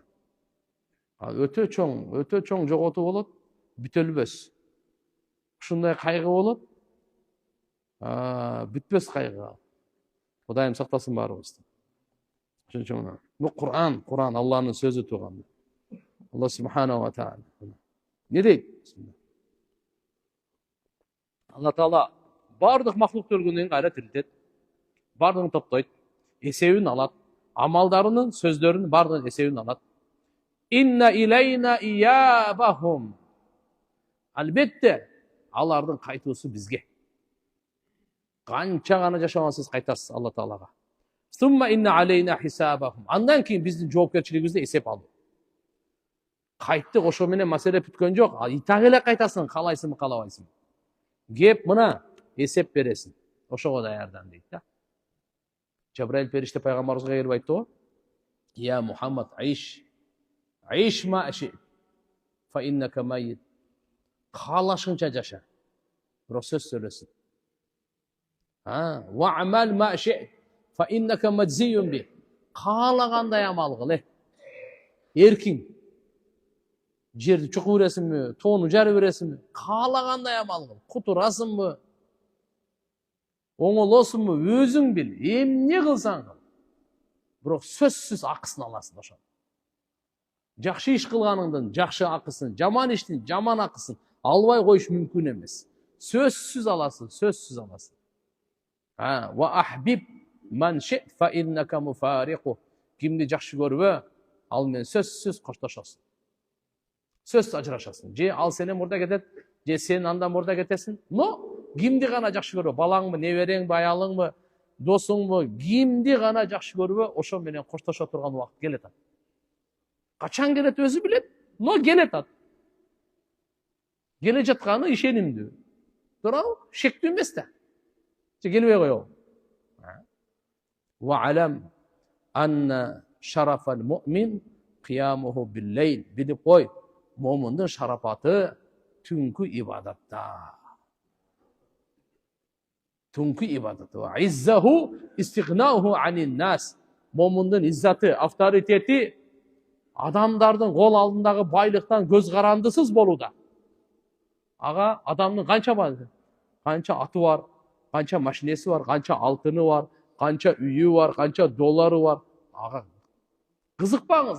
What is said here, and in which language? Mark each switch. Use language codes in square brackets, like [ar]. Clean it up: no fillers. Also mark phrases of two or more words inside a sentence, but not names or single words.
[ky] Өтө чоң жоготуу болот, бүтөлбөс. Ушундай кайгы болот, бүтпөс кайгы. Кудайым сактасын баарыбызды. Ошон үчүн бул Кур'ан, Алланын сөзү турган. [ar] الله سبحانه وتعالى. [ky] Не дейт? Алла Таала бардык махлуктөргүнөн кайра тирилтет. Бардыгын топтойт, эсебин алат. Амалдарынын, сөздөрүнүн бардыгын эсебин алат. [ar] إن إلينا إيابهم. [ky] Албетте, алардын кайтуусу бизге. Канча гана жашагансыз кайтасыз Алла Таалага. [ar] ثم إن علينا حسابهم. [ky] Андан кийин биздин жоопкерчилигибизди эсеп алуу. Кайттык, ошо менен маселе бүткөн жок. Итак эле кайтасың, каалайсыңбы, каалабайсыңбы? Кеп мына эсеп бересиң. Ошого даярдан дейт да. Жабраил периште пайгамбарыбызга келип айтты го: [ar] "يا محمد عش ما شئت, فإنك ميت." [ky] Каалашыңча жаша. Бирок сөз сөйлөсүң. [ar] واعمل ما شئت, فإنك مجزي به. [ky] Каалагандай амал кыл. Эркиң. Жерди чукуп бересиңби, тоону жарып бересиңби? Каалагандай амал кыл. Кутурасыңбы? Оңолосуңбу? Өзүң бил. Эмне кылсаң кыл. Бирок сөзсүз акысын аласың ошо. Жакшы иш кылганыңдын жакшы акысын, жаман иштин жаман акысын албай коюш мүмкүн эмес. Сөзсүз аласың, сөзсүз аласың. [ar] وأحبب من شئت فإنك مفارقه. [ky] Кимди жакшы көрбө, ал менен сөзсүз коштошосуң. Сөз ажырашасың. Же ал сенен мурда кетет, же сен андан мурда кетесиң. Но кимди гана жакшы көрбө, балаңбы, небереңби, аялыңбы, досуңбу, кимди гана жакшы көрбө, ошо менен коштошо турган убакыт келет. Качан келет өзү билет, но келет. Келе жатканы ишенимдүү. Туурабы? Шектүү эмес да. Же келбей коебу. [ar] واعلم أن شرف المؤمن قيامه بالليل. [ky] Билип кой, момундун шарапаты түнкү ибадатта. Түнкү ибадаты. [ar] وعزه استغناؤه عن الناس. [ky] Момундун иззаты, авторитети адамдардын кол алдындагы байлыктан көз карандысыз болууда. Ага адамдын канча байлыгы, канча аты бар, канча машинеси бар, канча алтыны бар, канча үйү бар, канча доллары бар. Ага кызыкпаңыз.